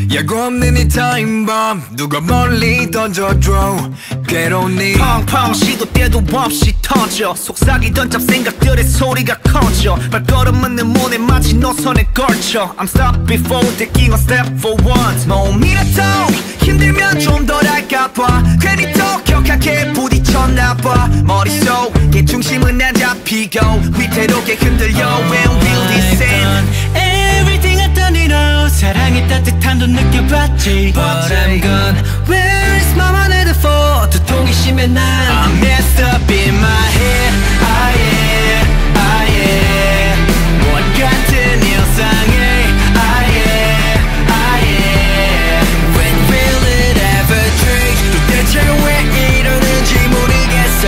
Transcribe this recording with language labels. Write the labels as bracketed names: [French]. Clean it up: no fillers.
[Korean] 예고 없는 이 타임 bomb 누가 멀리 던져줘. 괴로운 네 펑펑 시도 때도 없이 터져. 속삭이던 잡생각들의 소리가 커져. 발걸음은 내 문에 마치 노선에 걸쳐. [English] I'm stopped before taking a step for once. [Korean] 몸이라도 힘들면 좀 덜 할까봐 괜히 더 격하게 부딪혔나봐. 머릿속에 중심은 안 잡히고 위태롭게 흔들려. [English] When will this end? Everything I've done it all. [Korean] 사랑의 따뜻함도 느껴봤지. [English] But I'm gone. Where is my headphone? [Korean] 두통이 심해 난 [English] I'm messed up in my head. Ah yeah, ah yeah. [Korean] 못 같은 일상에 ah yeah, ah yeah. [English] When will it ever change? [Korean] 도대체 왜 이러는지 모르겠어.